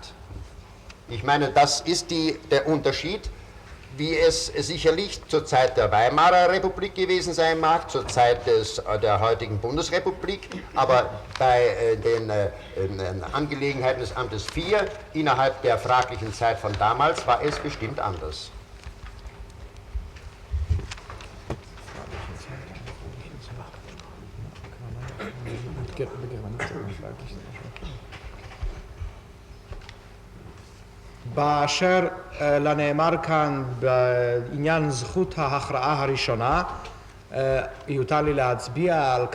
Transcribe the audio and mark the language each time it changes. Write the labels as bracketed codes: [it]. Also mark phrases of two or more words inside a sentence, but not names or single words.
[de] Ich meine, das ist der Unterschied, wie es sicherlich zur Zeit der Weimarer Republik gewesen sein mag, zur Zeit der heutigen Bundesrepublik, aber bei den Angelegenheiten des Amtes 4 innerhalb der fraglichen Zeit von damals war es bestimmt anders. [he] באשר לנאמר כאן בעניין זכות ההכרעה הראשונה, יותר לי להצביע על